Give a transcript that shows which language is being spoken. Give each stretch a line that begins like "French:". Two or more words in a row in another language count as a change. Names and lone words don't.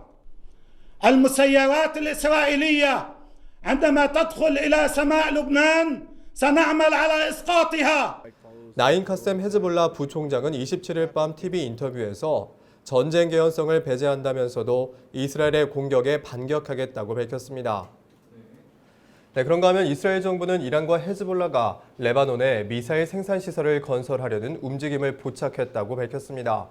Arabic: المسيرات الإسرائيلية عندما تدخل إلى سماء لبنان سنعمل على إسقاطها.
Korean: 나인 카셈 헤즈볼라 부총장은 27일 밤 TV 인터뷰에서 전쟁 개연성을 배제한다면서도 이스라엘의 공격에 반격하겠다고 밝혔습니다. 네, 그런가 하면 이스라엘 정부는 이란과 헤즈볼라가 레바논에 미사일 생산 시설을 건설하려는 움직임을 포착했다고 밝혔습니다.